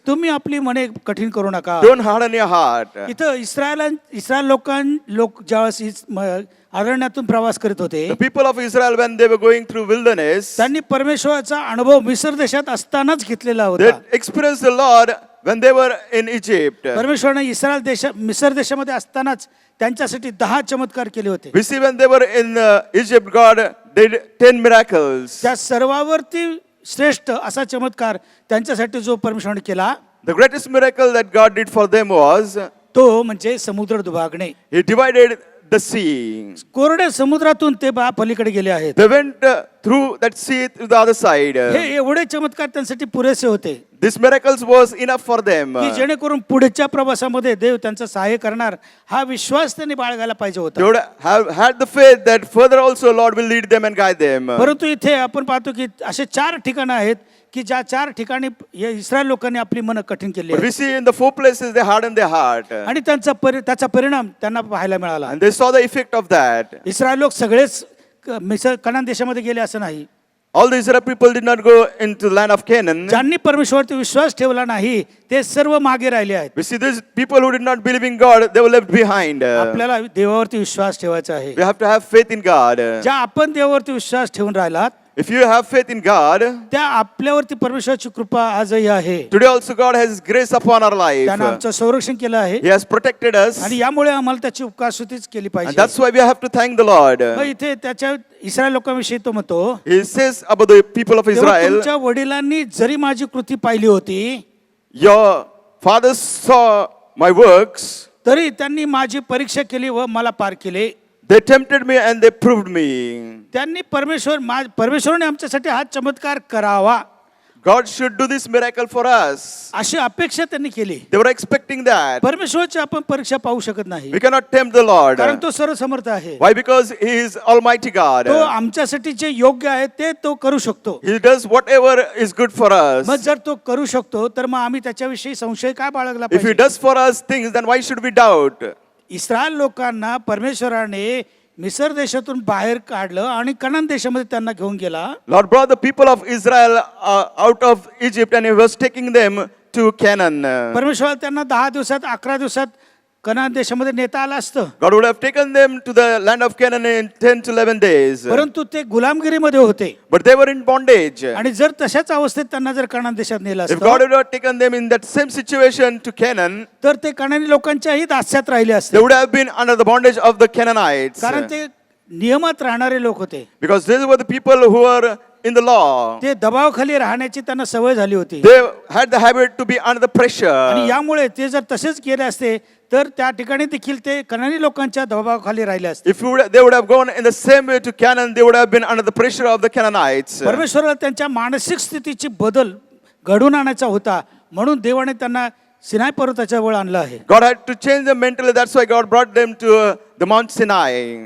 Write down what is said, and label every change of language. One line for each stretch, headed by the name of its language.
Marathi: तुम्ही आपली मने कठीण करू नका.
English: don't harden your heart.
Marathi: इथं इस्रायल लोक ज्यावेळेस अरण्यातून प्रवास करत होते
English: The people of Israel when they were going through wilderness,
Marathi: त्यांनी परमेश्वराचा अनुभव मिस्र देशात असतानाच घेतलेला
English: they
Marathi: होता.
English: experienced the Lord when they were in Egypt.
Marathi: परमेश्वराने मिस्र देशामध्ये असतानाच त्यांच्यासाठी 10 चमत्कार केले होते.
English: We see when they were in Egypt, God did 10 miracles.
Marathi: त्या सर्वावरती श्रेष्ठ असा चमत्कार त्यांच्यासाठी जो परमेश्वराने केला
English: The greatest miracle that God did for them was
Marathi: तो म्हणजे समुद्र दुभागणे.
English: He divided the sea.
Marathi: कोरड्या समुद्रातून ते पलीकडे गेले आहेत.
English: They went through that sea to the other side.
Marathi: हे एवढे चमत्कार त्यांसाठी पुरेसे होते
English: These miracles was enough for them.
Marathi: की जेणेकरून पुढच्या प्रवासामध्ये देव त्यांचं सहाय्य करणार हा विश्वास त्यांनी बाळगायला पाहिजे
English: They
Marathi: होता.
English: would have had the faith that further also Lord will lead them and guide them.
Marathi: परंतु इथे आपण पाहतो की असे 4 ठिकाणं आहेत की ज्या 4 ठिकाणी या इस्रायल लोकांनी आपली मन कठीण केली
English: But we
Marathi: आहेत.
English: see in the 4 places they hardened their heart.
Marathi: आणि त्याचा परिणाम त्यांना पाहायला मिळाला.
English: And they saw the effect of that.
Marathi: Israel लोक सगळेच कनान देशामध्ये गेले असं नाही.
English: All the Israel people did not go into the land of Canaan.
Marathi: ज्यांनी परमेश्वरवरती विश्वास ठेवला नाही ते सर्व मागे राहिले आहेत.
English: We see these people who did not believe in God, they were left behind.
Marathi: आपल्याला देवावरती विश्वास ठेवायचा आहे.
English: We have to have faith in God.
Marathi: ज्या आपण देवावरती विश्वास ठेवून राहिलात
English: If you have faith in God,
Marathi: त्या आपल्यावरती परमेश्वराची कृपा आजही आहे.
English: today also God has grace upon our life.
Marathi: त्यानं आमचं संरक्षण केलं आहे
English: He has protected us.
Marathi: आणि यामुळे आम्हाला त्याची उपकारस्तुतीच केली
English: And
Marathi: पाहिजे.
English: that's why we have to thank the Lord.
Marathi: मग इथे त्याच्या इस्रायल लोकांविषयी तो म्हणतो
English: He says about the people of
Marathi: तेव्हा
English: Israel,
Marathi: तुमच्या वडिलांनी जरी माझी कृती पाहिली होती
English: your fathers saw my works.
Marathi: तरी त्यांनी माझी परीक्षा केली व मला पार केले.
English: They tempted me and they proved me.
Marathi: त्यांनी परमेश्वराने आमच्यासाठी हा चमत्कार करावा
English: God should do this miracle for us.
Marathi: अशी अपेक्षा त्यांनी केली.
English: They were expecting that.
Marathi: परमेश्वराची आपण परीक्षा पाहू शकत नाही
English: We cannot tempt the Lord.
Marathi: कारण तो सर्वसमर्थ आहे.
English: Why? Because He is Almighty God.
Marathi: तो आमच्यासाठी जे योग्य आहे ते तो करू शकतो.
English: He does whatever is good for us.
Marathi: मग जर तो करू शकतो तर मग आम्ही त्याच्याविषयी संशय काय बाळगला
English: If He
Marathi: पाहिजे.
English: does for us things, then why should we doubt?
Marathi: Israel लोकांना परमेश्वराने मिसर देशातून बाहेर काढलं आणि कनान देशामध्ये त्यांना घेऊन गेला.
English: Lord brought the people of Israel out of Egypt and He was taking them to Canaan.
Marathi: परमेश्वराला त्यांना 10 दिवसात 11 दिवसात कनान देशामध्ये नेता आलं असतं.
English: God would have taken them to the land of Canaan in 10 to 11 days.
Marathi: परंतु ते गुलामगिरीमध्ये होते
English: But they were in bondage.
Marathi: आणि जर तशाच अवस्थेत त्यांना जर कनान देशात नेलं
English: If God
Marathi: असतं
English: would have taken them in that same situation to Canaan,
Marathi: तर ते कनानी लोकांच्याही दास्यात राहिले
English: they
Marathi: असते.
English: would have been under the bondage of the Canaanites.
Marathi: कारण ते नियमात राहणारे लोक होते.
English: Because these were the people who were in the law.
Marathi: ते दबावाखाली राहण्याची त्यांना सवय झाली होती.
English: They had the habit to be under the
Marathi: आणि
English: pressure.
Marathi: यामुळे ते जर तसेच केले असते तर त्या ठिकाणी देखील ते कनानी लोकांच्या दबावाखाली राहिले असते.
English: If they would have gone in the same way to Canaan, they would have been under the pressure of the Canaanites.
Marathi: परमेश्वराला त्यांच्या मानसिक स्थितीची बदल घडून आणायचा होता म्हणून देवाने त्यांना सिनाय पर्वताच्या वर आणलं आहे.
English: God had to change them mentally. That's why God brought them to the Mount Sinai.